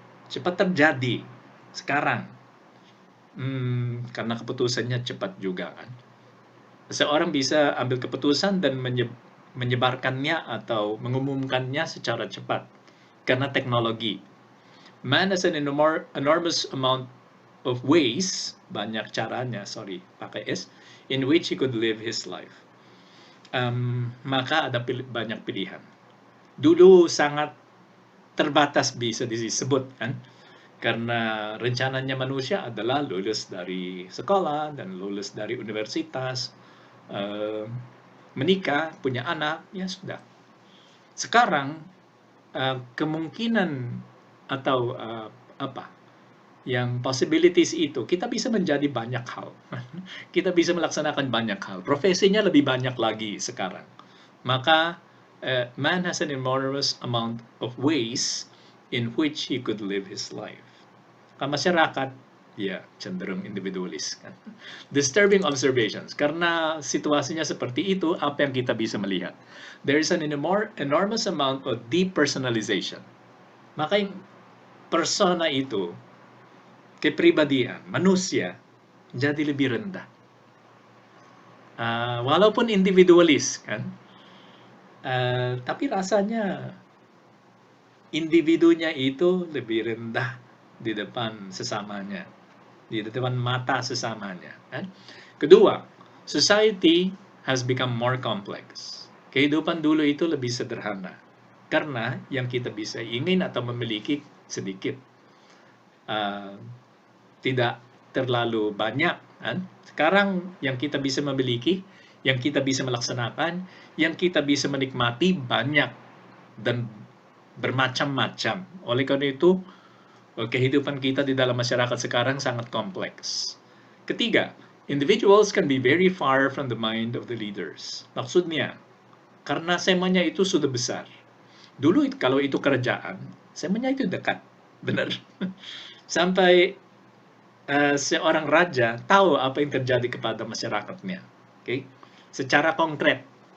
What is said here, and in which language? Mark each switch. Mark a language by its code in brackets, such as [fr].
[id] Cepat terjadi sekarang. Karena keputusannya cepat juga, kan? Seorang bisa ambil keputusan dan menyebarkannya atau mengumumkannya secara cepat karena teknologi. [en] Man has an enormous amount of ways, [id] banyak caranya, pakai S, [en] in which he could live his life. [id] Maka ada banyak pilihan. Dulu sangat terbatas bisa disebut, kan? Karena rencananya manusia adalah lulus dari sekolah dan lulus dari universitas, menikah, punya anak, ya sudah. Sekarang kemungkinan atau yang possibilities itu kita bisa menjadi banyak hal. Kita bisa melaksanakan banyak hal. Profesinya lebih banyak lagi sekarang. Maka [en] man has an enormous amount of ways in which he could live his life. [id] Masyarakat ya cenderung individualis, kan? [en] Disturbing observations. [id] Karena situasinya seperti itu, apa yang kita bisa melihat? [en] There is an enormous amount of depersonalization. [id] Maka yung persona itu, kepribadian, manusia, jadi lebih rendah. Walaupun individualis, kan? Tapi rasanya individunya itu lebih rendah di depan sesamanya, di depan mata sesamanya, kan? Kedua, [en] society has become more complex. [id] Kehidupan dulu itu lebih sederhana karena yang kita bisa ingin atau memiliki sedikit, tidak terlalu banyak, kan? Sekarang yang kita bisa memiliki, yang kita bisa melaksanakan, yang kita bisa menikmati banyak dan bermacam-macam. Oleh karena itu, kehidupan kita di dalam masyarakat sekarang sangat kompleks. Ketiga, [en] individuals can be very far from the mind of the leaders. [id] Maksudnya, karena semanya itu sudah besar. Dulu kalau itu kerajaan, semanya itu dekat, benar. Sampai seorang raja tahu apa yang terjadi kepada masyarakatnya, okay? Secara konkret.